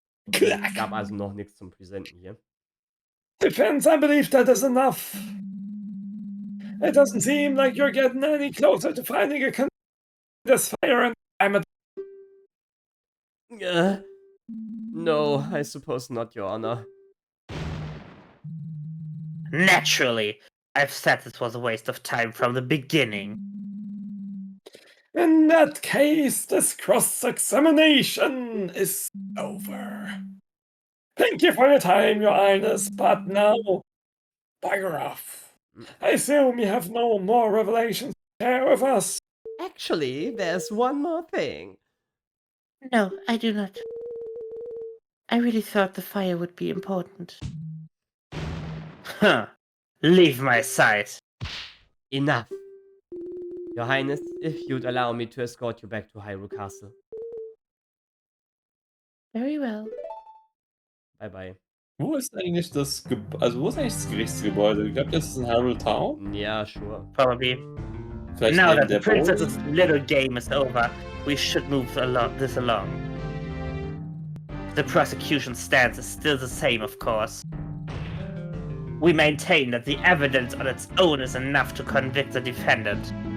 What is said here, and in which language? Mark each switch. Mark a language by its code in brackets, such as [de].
[de] Gab also noch nichts zum Presenten hier. [en] Defense, I believe that is enough. It doesn't seem like you're getting any closer to finding a this fire, and I'm a... No, I suppose not, Your Honor. Naturally. I've said this was a waste of time from the beginning. In that case, this cross-examination is over. Thank you for your time, Your Highness, but now, bugger off. I assume you have no more revelations to share with us. Actually, there's one more thing. No, I do not. I really thought the fire would be important. Huh. Leave my sight. Enough. Your Highness, if you'd allow me to escort you back to Hyrule Castle. Very well. Bye bye. [de] Wo ist eigentlich das wo ist eigentlich das Gerichtsgebäude? Ich glaube, das ist in Hyrule Town. [en] Yeah, sure. Probably. [de] Vielleicht [en] Now [de] neben [en] that the [de] der [en] princess's little game is over, we should move this along. The prosecution stance is still the same, of course. We maintain that the evidence on its own is enough to convict the defendant.